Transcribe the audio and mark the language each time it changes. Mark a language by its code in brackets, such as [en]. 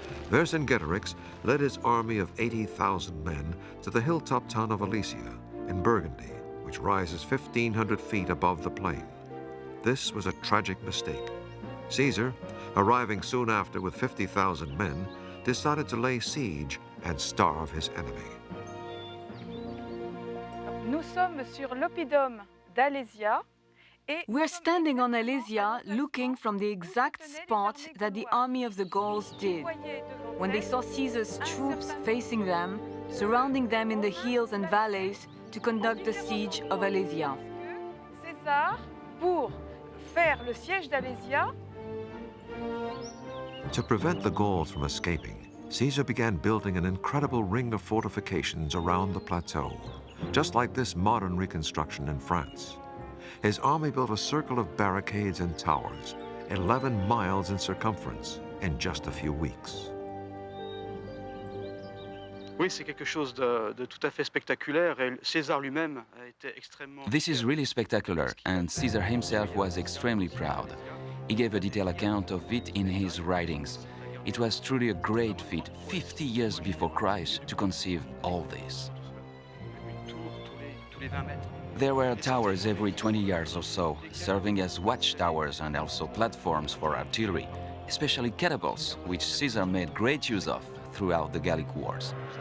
[en] Vercingetorix led his army of 80,000 men to the hilltop town of Alesia in Burgundy, which rises 1,500 feet above the plain. This was a tragic mistake. Caesar, arriving soon after with 50,000 men, decided to lay siege and starve his enemy. [fr] Nous sommes sur l'oppidum d'Alésia. [en] We're standing on Alesia looking from the exact spot that the army of the Gauls did. When they saw Caesar's troops facing them, surrounding them in the hills and valleys to conduct the siege of Alesia. [fr] César, pour faire le siège d'Alésia, [en] To prevent the Gauls from escaping, Caesar began building an incredible ring of fortifications around the plateau, just like this modern reconstruction in France. His army built a circle of barricades and towers, 11 miles in circumference, in just a few weeks. [fr] Oui, c'est quelque chose de tout à fait spectaculaire et César lui-même a été extrêmement... [en] This is really spectacular, and Caesar himself was extremely proud. He gave a detailed account of it in his writings. It was truly a great feat, 50 years before Christ, to conceive all this. [fr] tous les 20 mètres. [en] There were towers every 20 yards or so, serving as watchtowers and also platforms for artillery, especially catapults, which Caesar made great use of throughout the Gallic Wars.